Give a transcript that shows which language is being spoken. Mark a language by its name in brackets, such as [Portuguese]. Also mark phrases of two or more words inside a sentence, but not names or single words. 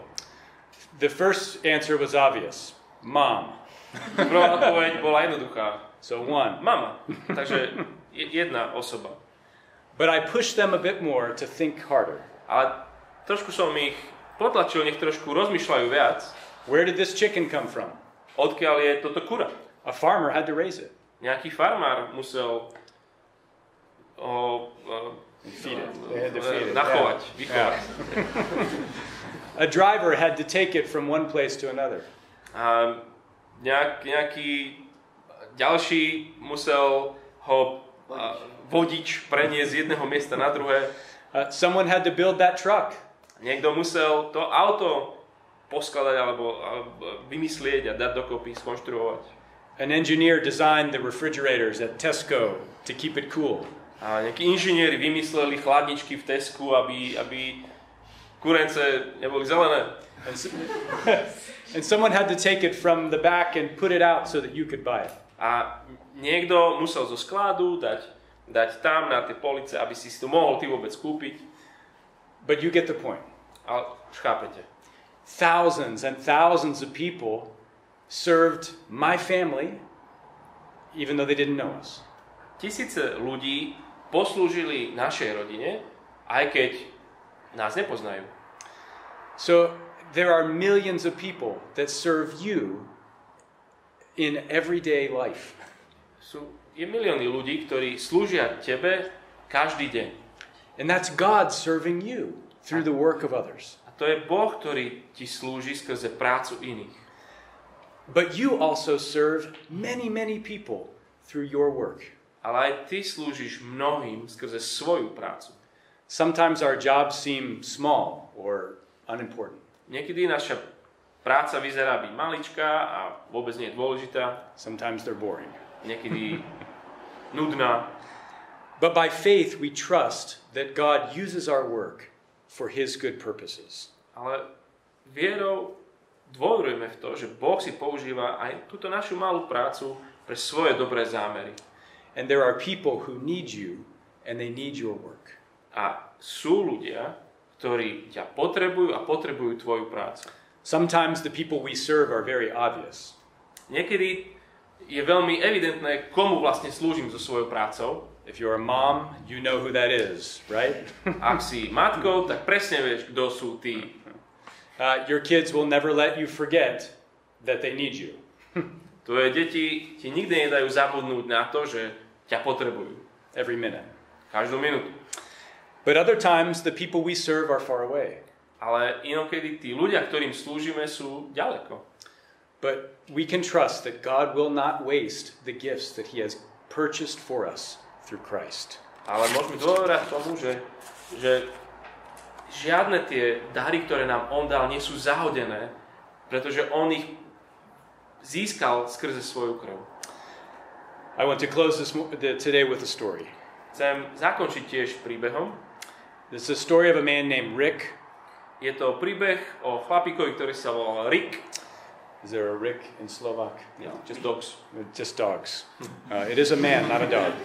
[English] The first answer was obvious. Mom. [Slovak] Prvá odpoveď bola jednoduchá. [English] So 1. [Slovak] Mama. Takže jedna osoba. [English] But I pushed them a bit more to think harder. [Slovak] Ale trošku som ich potlačil, nech trošku rozmýšľajú viac. [English] Where did this chicken come from? [Slovak] Odkiaľ je toto kura? [English] A farmer had to raise it. [Slovak] Nejaký farmár musel [English] Feed it. They had to feed it. [Slovak] Nachovať, vychovať. [English] A driver had to take it from one place to another. [Slovak] A nejaký ďalší musel ho vodič preniesť z jedného miesta na druhé. [English] Someone had to build that truck. [Slovak] Niekto musel to auto poskladať alebo vymyslieť a dať dokopy, skonštruovať. [English] An engineer designed the refrigerators at Tesco to keep it cool. [Slovak] A nejakí inžinieri vymysleli chladničky v Tesku, aby kurence neboli zelené. [English] And someone had to take it from the back and put it out so that you could buy it. [Slovak] A niekto musel zo skladu dať tam na tie police, aby si to mohol ty vôbec kúpiť. [English] But you get the point. [Slovak] Ale už chápete. [English] Thousands and thousands of people served my family even though they didn't know us. [Slovak] Tisíce ľudí poslúžili našej rodine, aj keď nás nepoznajú. [English] So there are millions of people that serve you in everyday life. [Slovak] Je milióny ľudí, ktorí slúžia tebe každý deň. [English] And that's God serving you through the work of others. [Slovak] A to je Boh, ktorý ti slúži skrze prácu iných. [English] But you also serve many, many people through your work. [Slovak] Ale aj ty slúžiš mnohým skrze svoju prácu. [English] Sometimes our jobs seem small or unimportant. [Slovak] Niekedy naša práca vyzerá byť maličká a vôbec nie je dôležitá. [English] Sometimes they're boring. [Slovak] Niekedy nudná. [English] But by faith we trust that God uses our work for His good purposes. [Slovak] Ale vierou dôverujeme v to, že Boh si používa aj túto našu malú prácu pre svoje dobré zámery. [English] And there are people who need you and they need your work. [Slovak] A sú ľudia, ktorí ťa potrebujú a potrebujú tvoju prácu. [English] Sometimes the people we serve are very obvious. [Slovak] Niekedy je veľmi evidentné, komu vlastne slúžim so svojou prácou. [English] If you're a mom, you know who that is, right? [Slovak] Ak si matkou, tak presne vieš, kto sú tí. [English] Your kids will never let you forget that they need you. [Slovak] Tvoje deti ti nikdy nedajú zabudnúť na to, že ťa potrebujú. [English] Every minute. [Slovak] Každú minútu. [English] But other times the people we serve are far away. [Slovak] Ale inokedy tí ľudia, ktorým slúžime, sú ďaleko. [English] But we can trust that God will not waste the gifts that He has purchased for us through Christ. [Slovak] Ale môžeme dôverať tomu, že žiadne tie dary, ktoré nám On dal, nie sú zahodené, pretože On ich získal skrze svoju krv. [English] I want to close today with a story. [Slovak] Chcem zakončiť tiež príbehom. [English] This is a story of a man named Rick. [Slovak] Je to príbeh o chlapíkovi, ktorý sa volal Rick. [English] Is there a Rick in Slovak? No, just dogs. Just dogs. It is a man, not a dog.